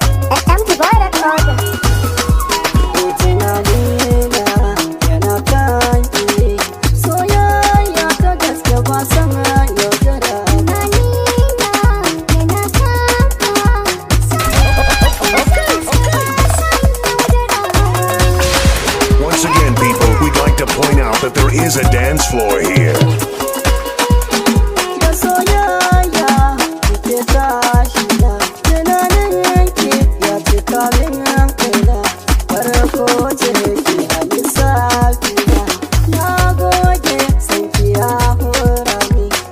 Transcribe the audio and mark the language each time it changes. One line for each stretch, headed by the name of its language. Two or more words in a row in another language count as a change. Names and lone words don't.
Hausa: F M Dubai Records. Tunanina yana kan ki. Soyayya ta gaske ba san yaudara. Tunanina yana kan ka. Soyayya ta gaske ba san yaudara.
English: Once again, people, we'd like to point out that there is a dance floor here.
Hausa: Da soyayya ke tashi na, tunanin ki ya cika min raina. Farko ce ki a lissafi na, na goge san ki ya hura ni.